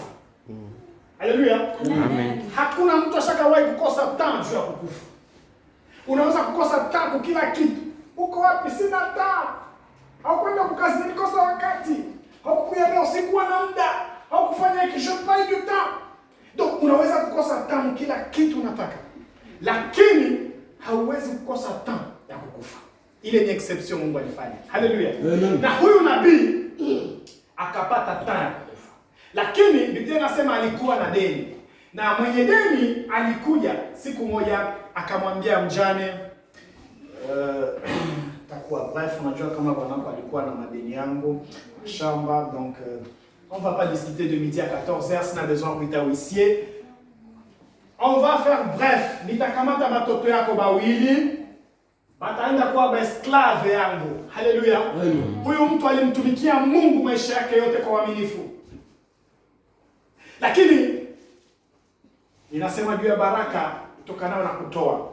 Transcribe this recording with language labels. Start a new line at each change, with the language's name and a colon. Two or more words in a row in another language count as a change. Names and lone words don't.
Swahili: Haleluya. Amen. Hakuna mtu ashakawahi kukosa temps ya kukufa. Unaweza kukosa temps kwa kila kitu. Uko wapi? Sina temps. Haukwenda kukazi, nikosa wakati. Haukukuja leo, sikuwa na muda. Haukufanya hiki,
French: je pas du temps.
Swahili: Donc unaweza kukosa temps kila kitu unataka. Lakini hauwezi kukosa temps ya kukufa. Ile ni exception Mungu alifanya. Haleluya. Na huyu nabii akapata temps ya kukufa. Lakini Biblia inasema alikuwa na deni. Na mwenye deni alikuja siku moja akamwambia mjane, takuwa bref, unajua kama bwanako alikuwa na madeni yangu shamba,
French: donc on va pas discuter de midi à 14h,
Swahili: sina besoin kuita huissier.
French: On va faire bref,
Swahili: nitakamata batoto yako bawili, bataenda kuwa esclave yangu. Haleluya. Huyu mtu alimtumikia Mungu maisha yake yote kwa uaminifu. Lakini ninasema juu ya baraka itokanayo na kutoa.